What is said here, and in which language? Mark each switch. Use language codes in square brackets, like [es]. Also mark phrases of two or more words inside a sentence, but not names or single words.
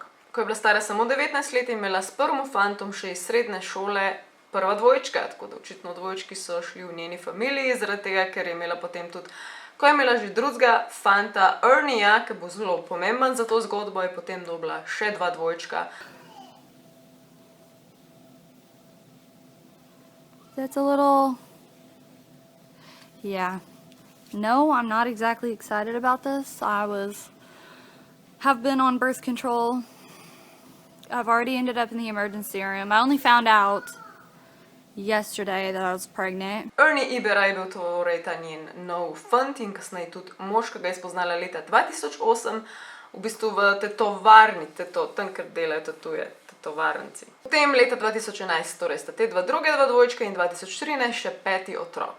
[sl] Ko je bila stara samo 19 let, je imela s prvim fantom še iz srednje šole prva dvojčka, tako da očitno dvojčki so šli v njeni familiji, zaradi tega, ker je imela potem tudi, ko je imela že drugega fanta Ernieja, ki bo zelo pomemben za to zgodbo, je potem dobila še 2 dvojčka. [en] That's a little, yeah. No, I'm not exactly excited about this. Have been on birth control. I've already ended up in the emergency room. I only found out yesterday that I was pregnant. [sl] Ernie Ibera je bil torej ta njen nov fant in kasneje tudi mož, ki ga je spoznala leta 2008, v bistvu v tetovarni, tam, kjer delajo tatuje. Tovarnici. Potem leta 2011, torej sta te druge 2 dvojčke in 2013 še 5. otrok.